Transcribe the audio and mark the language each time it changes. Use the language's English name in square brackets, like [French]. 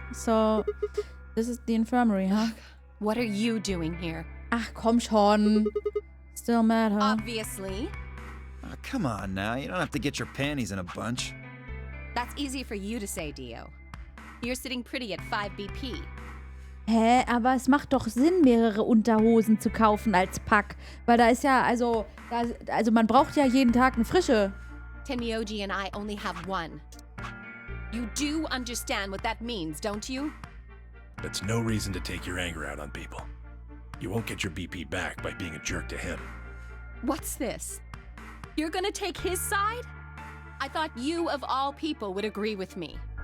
[English] So, this is the infirmary, huh? What are you doing here? [German] Ach, komm schon. [English] Still mad, huh? Obviously. Oh, come on now, you don't have to get your panties in a bunch. That's easy for you to say, Dio. You're sitting pretty at 5 BP. Hä, aber es macht doch Sinn, mehrere Unterhosen zu kaufen als Pack. Weil da ist ja, also man braucht ja jeden Tag eine frische. Tenmyoji and I only have one. You do understand what that means, don't you? That's no reason to take your anger out on people. You won't get your BP back by being a jerk to him. What's this? You're gonna take his side? I thought you, of all people, would agree with me.